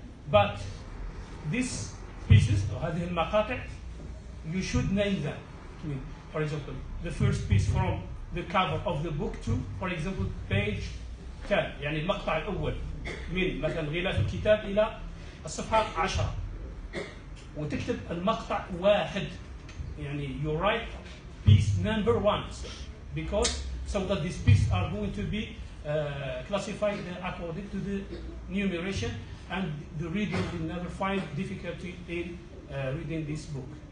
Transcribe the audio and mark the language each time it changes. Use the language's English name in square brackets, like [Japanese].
[English] But these pieces, or [Arabic] هذه المقاطع, [English] you should name them. I mean, for example, the first piece from the cover of the book to, for example, page 10. [Arabic] يعني المقطع الأول من مثلا غلاف الكتاب إلى الصفحة 10. وتكتب المقطع واحد. [English] يعني you write piece number 1 because so that these pieces are going to be classified according to the numeration, and the reader will never find difficulty in reading this book.